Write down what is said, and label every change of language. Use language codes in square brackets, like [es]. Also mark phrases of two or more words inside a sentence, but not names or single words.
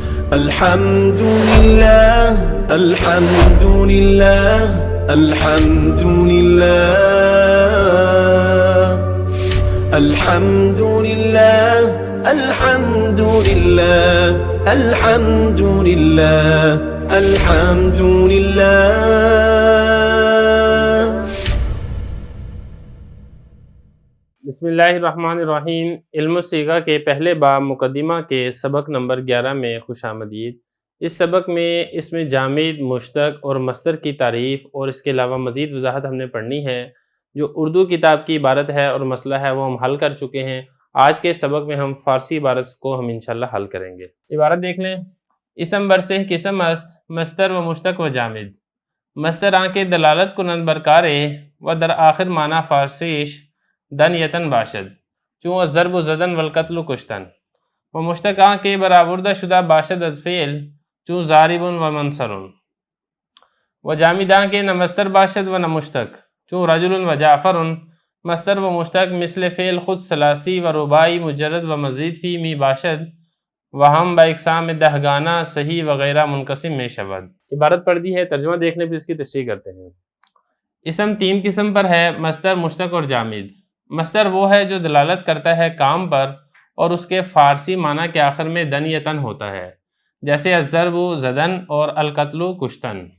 [ar] الحمد لله الحمد لله الحمد لله الحمد لله الحمد لله الحمد لله الحمد لله. بسم اللہ الرحمن الرحیم. [ur] علم الصیغہ کے پہلے باب مقدمہ کے سبق نمبر 11 میں خوش آمدید. اس سبق میں اسم جامد، مشتق اور مصدر کی تعریف اور اس کے علاوہ مزید وضاحت ہم نے پڑھنی ہے. جو اردو کتاب کی عبارت ہے اور مسئلہ ہے وہ ہم حل کر چکے ہیں. آج کے سبق میں ہم فارسی عبارت کو ہم انشاءاللہ حل کریں گے. عبارت دیکھ لیں. [fa] اسم برسہ قسم است مصدر و مشتق و جامد. مصدر آنکہ دلالت کنند برکارے و در آخر معنی فارسیش دن یتن باشد چون الضرب زدن والقتل کشتن و مشتق کے برآوردہ شدہ باشد از فعل چون ضارب و منصر و جامد کے نہ مصدر باشد و نہ مشتق چون رجل و جعفر. مصدر و مشتق مثل فعل خود ثلاثی و رباعی مجرد و مزید فی می باشد و ہم با اقسام دہگانہ صحیح وغیرہ منقسم میں شود. [ur] عبارت پڑھ دی ہے، ترجمہ دیکھ لیں پھر اس کی تشریح کرتے ہیں. اسم 3 قسم پر ہے: مصدر، مشتق اور جامد. مصدر وہ ہے جو دلالت کرتا ہے کام پر اور اس کے فارسی معنی کے آخر میں دن یا تن ہوتا ہے، جیسے الضرب زدن اور القتل کشتن.